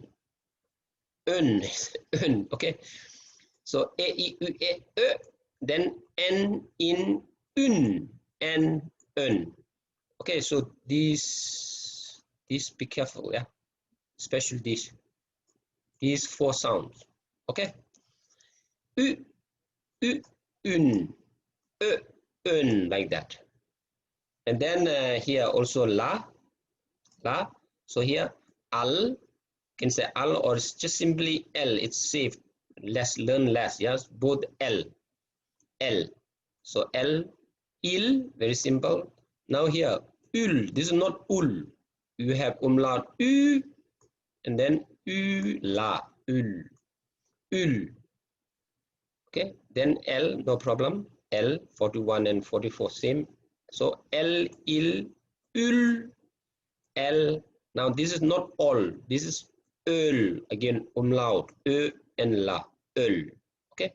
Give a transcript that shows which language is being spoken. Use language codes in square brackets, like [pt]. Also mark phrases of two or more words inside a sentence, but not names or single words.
[en] Un, okay. So e, I, U, e, then n in un, and un. Okay, so these be careful, yeah. Especially these four sounds. Okay. U, un, un, like that. And then here also la. So here al, can say al, or it's just simply l. It's safe. Learn less. Yes, both l. So l, il, very simple. Now here ul. This is not ul. You have umlaut u, and then u, la, ul. Okay. Then l, no problem. L, 41 and 44 same. So l, il, ul, l. Now this is not all. This is öl. Again, umlaut, ö and la, öl. Okay.